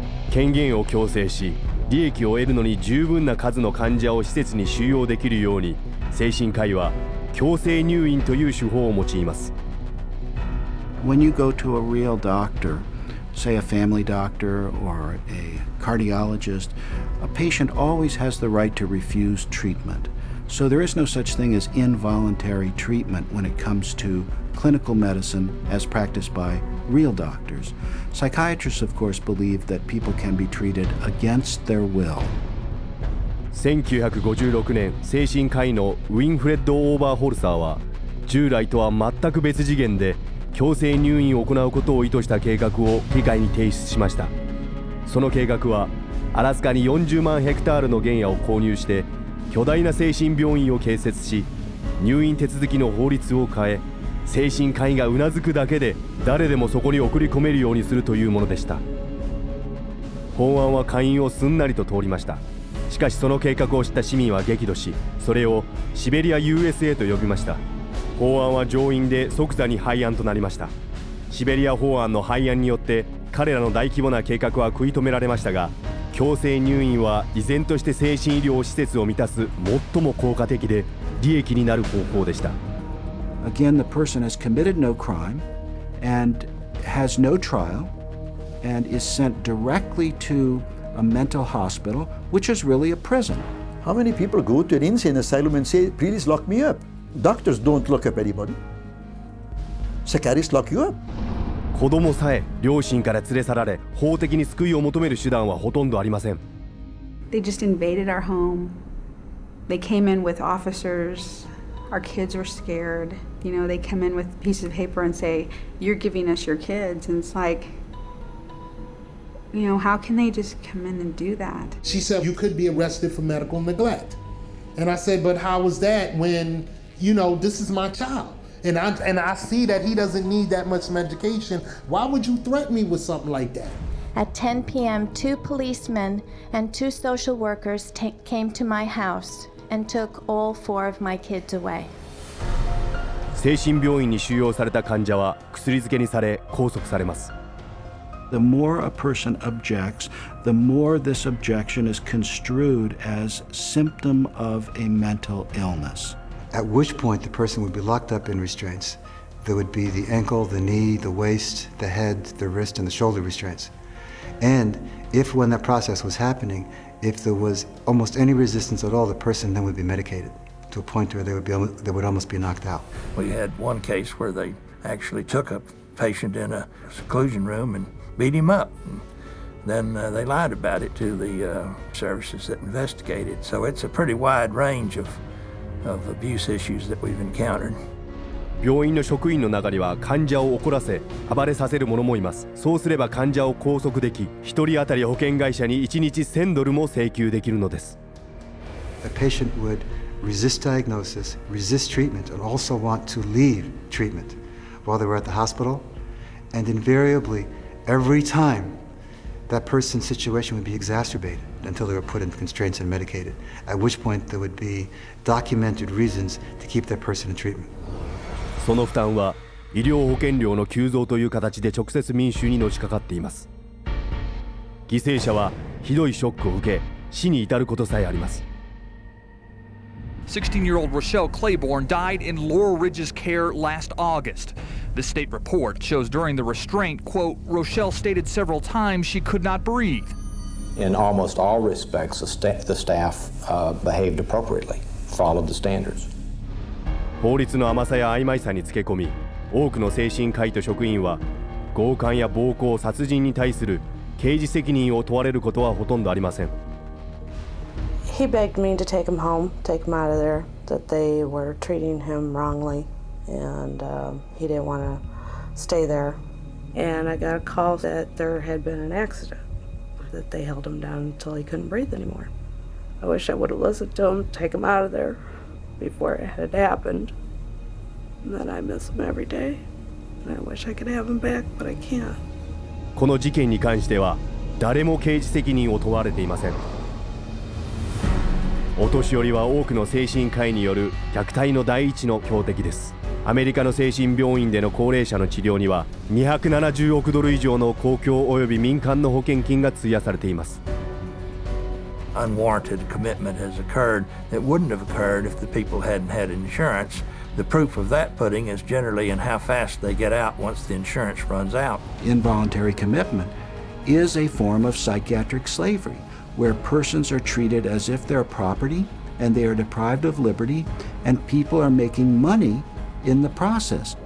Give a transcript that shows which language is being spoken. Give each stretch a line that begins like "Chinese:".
Japanese: 権限を強制し、利益を得るのに十分な数の患者を施設に収容できるように、精神科医は強制入院という手法を用います。
English: When you go to a real doctor, say a family doctor or a cardiologist, a patient always has the right to refuse treatment. So there is no such thing as involuntary treatment when it comes to clinical medicine as practiced by real doctors. Psychiatrists, of course, believe that people can be treated against their will.
Japanese: 1956年、精神科医のウィンフレッド・オーバーホルサーは、従来とは全く別次元で強制入院を行うことを意図した計画を議会に提出しました。その計画は、アラスカに40万ヘクタールの原野を購入して、巨大な精神病院を建設し、入院手続きの法律を変え、精神科医がうなずくだけで誰でもそこに送り込めるようにするというものでした。法案は下院をすんなりと通りました。しかしその計画を知った市民は激怒し、それをシベリア USA と呼びました。法案は上院で即座に廃案となりました。シベリア法案の廃案によって彼らの大規模な計画は食い止められましたが、強制入院は依然として精神医療施設を満たす最も効果的で利益になる方法でした。
English: Again, the person has committed no crime and has no trial and is sent directly to a mental hospital, which is really a prison. How many people go to an insane asylum and say, please lock me up? Doctors don't lock up anybody. Psychiatrists lock you up.
Japanese: 子供さえ両親から連れ去られ、法的に救いを求める手段はほとんどありません。
English: They just invaded our home. They came in with officers. Our kids were scared. You know, they come in with pieces of paper and say, "You're giving us your kids." And it's like, you know, how can they just come in and do that? She said, you could be arrested for medical neglect. And I said, but how was that when, you know, this is my child? And I see that he doesn't need that much medication. Why would you threaten me with something like that? At 10 p.m., 2 policemen and 2 social workers came to my house and took all 4 of my kids away.
Japanese: 精神病院に収容された患者は薬漬けにされ拘束されます。
English: The more a person objects, the more this objection is construed as symptom of a mental illness. At which point the person would be locked up in restraints. There would be the ankle, the knee, the waist, the head, the wrist, and the shoulder restraints. And if when that process was happening, if there was almost any resistance at all, the person then would be medicated to a point where they would almost be knocked out. We had one case where they actually took a patient in a seclusion room and beat him up. And then they lied about it to the services that investigated. So it's a pretty wide range of abuse issues that we've encountered.
Japanese: 病院の職員の中には患者を怒らせ暴れさせる者もいます。そうすれば患者を拘束でき、1人当たり保険会社に1日$1000も請求できるのです。
English: The patient would resist diagnosis, resist treatment, and also want to leave treatment while they were at the hospital. And invariably, every time, that person's situation would be exacerbated until they were put in constraints and medicated, at which point there would be documented reasons to keep that person in treatment.
Japanese: その負担は医療保険料の急増という形で直接民衆にのしかかっています。犠牲者はひどいショックを受け、死に至ることさえあります。
English: 16-year-old Rochelle Claiborne died in Laurel Ridge's care last August. The state report shows during the restraint, quote, Rochelle stated several times she could not breathe. In almost all respects, the staff behaved appropriately, followed the standards.
Japanese: 法律の甘さや曖昧さにつけ込み、多くの精神科医と職員は強姦や暴行、殺人に対する刑事責任を問われることはほとんどありません。
English: He begged me to take him home, take him out of there, that they were treating him wrongly, and he didn't want to stay there. And I got a call that there had been an accident, that they held him down until he couldn't breathe anymore. I wish I would have listened to him, take him out of there before it had happened. And then I miss him every day. And I wish I could have him back, but I can't.
Japanese: この事件に関しては誰も刑事責任を問われていません。お年寄りは多くの精神科医による虐待の第一の標的です。アメリカの精神病院での高齢者の治療には$270億以上の公共および民間の保険金が費やされています。
English: Unwarranted commitment has occurred that wouldn't have occurred if the people hadn't had insurance. The proof of that pudding is generally in how fast they get out once the insurance runs out. Involuntary commitment is a form of psychiatric slavery, where persons are treated as if they're property and they are deprived of liberty, and people are making money in the process.